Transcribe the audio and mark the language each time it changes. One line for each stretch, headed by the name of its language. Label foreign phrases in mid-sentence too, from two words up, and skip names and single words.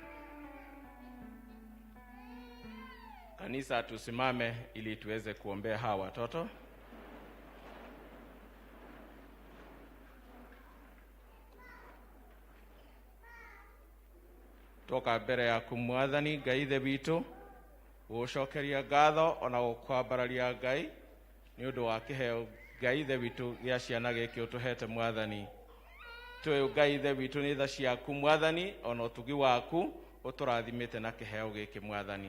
Swahili: Kanisa tusimame ili tuweze kuombea hawa watoto.
Kikuyu: Toka mbere ya kumwathani Ngai ithe witũ gũcokeria ngatho ona gũkwambararia Ngai nĩ ũndũ wa kĩheo Ngai ithe witũ gĩa ciana gĩkĩ ũtũhete mwathani. Tũĩ Ngai ithe witũ nĩ tha ciaku mwathani ona ũtugi waku ũtũrathimĩte na kĩheo gĩkĩ mwathani.